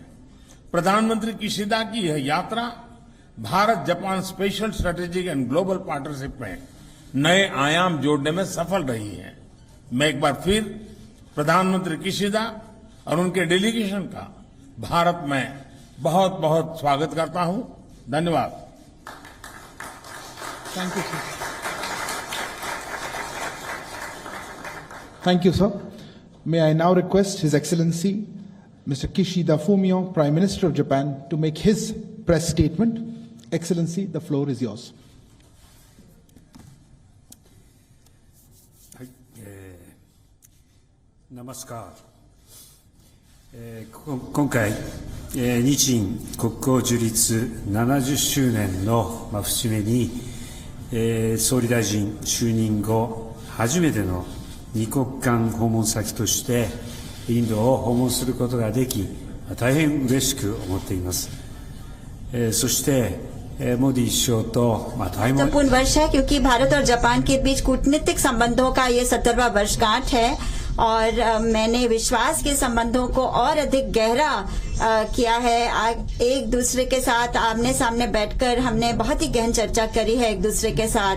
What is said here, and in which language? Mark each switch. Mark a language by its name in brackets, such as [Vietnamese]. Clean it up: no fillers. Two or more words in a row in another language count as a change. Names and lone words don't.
[Hindi] प्रधानमंत्री किशिदा की यह यात्रा भारत जापान [English] special strategic and global partnership [Hindi] में नए आयाम जोड़ने में सफल रही है। मैं एक बार फिर प्रधानमंत्री किशिदा और उनके डेलीगेशन का भारत में बहुत बहुत स्वागत करता हूं। धन्यवाद। [English] Thank you, sir. Thank you, sir. May I now request His Excellency, Mr. Kishida Fumio, Prime Minister of Japan, to make his press statement. Excellency, the floor is yours. [Japanese] はい、ナマスカー。今回、日印国交樹立70周年の節目に、総理大臣就任後初めての二国間訪問先としてインドを訪問することができ、大変嬉しく思っています。そしてमोदी首相と大変 [Hindi] महत्वपूर्ण वर्ष है क्योंकि भारत और जापान के बीच कूटनीतिक संबंधों का ये 70वां वर्षगांठ है और मैंने विश्वास के संबंधों को और अधिक गहरा किया है। एक दूसरे के साथ आमने सामने बैठकर हमने बहुत ही गहन चर्चा करी है एक दूसरे के साथ।